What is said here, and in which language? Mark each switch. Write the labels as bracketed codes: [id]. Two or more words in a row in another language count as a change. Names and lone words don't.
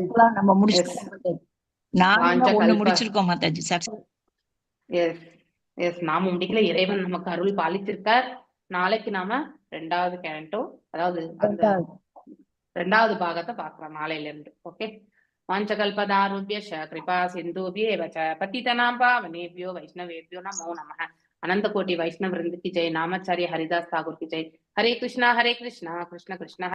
[ta] நம்ம முடிச்சிருக்கோம். நாம முடிச்சிருக்கோம் மாதாஜி. எஸ் எஸ், நாம முடிக்கல, இறைவன் நமக்கு அருள் பாலித்திருக்கார். நாளைக்கு நாம 2வது கேண்டோ, அதாவது அந்த 2வது பாகத்தை பார்க்கலாம் நாளையில இருந்து. [sa] ஓகே. வாஞ்சகல்பதாருभ्यश्च कृपा सिन्धुभ्येव च पतितनां पावनेभ्यो वैष्णवेभ्यो नमो नमः. [hi] अनंत कोटि वैष्णव वृंद की जय. नामाचार्य हरिदास ठाकुर की जय. हरे कृष्णा कृष्ण कृष्ण